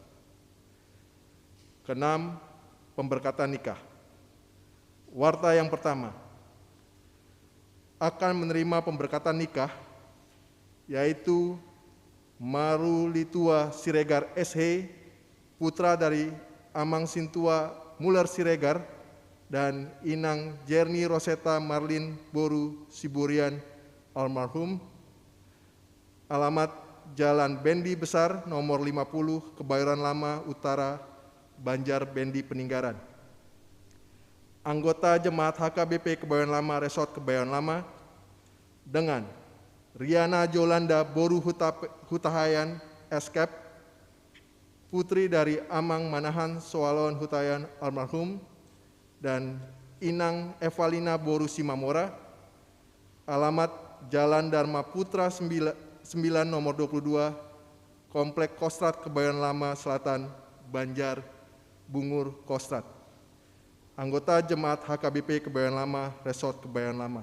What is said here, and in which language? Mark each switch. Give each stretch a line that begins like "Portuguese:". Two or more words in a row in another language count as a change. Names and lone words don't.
Indonesian: Keenam, pemberkatan nikah. Warta yang pertama, akan menerima pemberkatan nikah, yaitu Marulitua Siregar SH, putra dari Amang Sintua Muller Siregar, dan Inang Jerni Rosetta Marlin Boru Siburian almarhum. Alamat Jalan Bendi Besar nomor 50, Kebayoran Lama Utara, Banjar Bendi Peninggaran. Anggota Jemaat HKBP Kebayoran Lama Resort Kebayoran Lama dengan Riana Jolanda Boru Hutahayan Eskep, putri dari Amang Manahan Soalon Hutayan almarhum, dan Inang Evalina Boru Simamora. Alamat Jalan Dharma Putra 9 nomor 22, Komplek Kostrat Kebayoran Lama Selatan, Banjar Bungur Kostrat. Anggota Jemaat HKBP Kebayoran Lama Resort Kebayoran Lama.